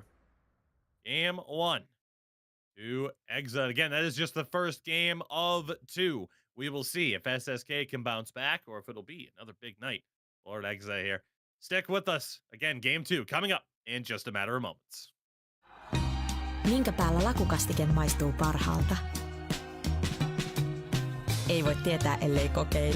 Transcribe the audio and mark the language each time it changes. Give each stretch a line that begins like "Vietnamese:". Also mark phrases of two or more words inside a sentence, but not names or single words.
English: Game 1 to Hexa. Again, that is just the first game of 2. We will see if SSK can bounce back or if it'll be another big night for Hexa here. Stick with us. Again, game 2 coming up in just a matter of moments.
Finnish: Minkä päällä lakukastike maistuu parhaalta? Ei voi tietää, ellei kokeile.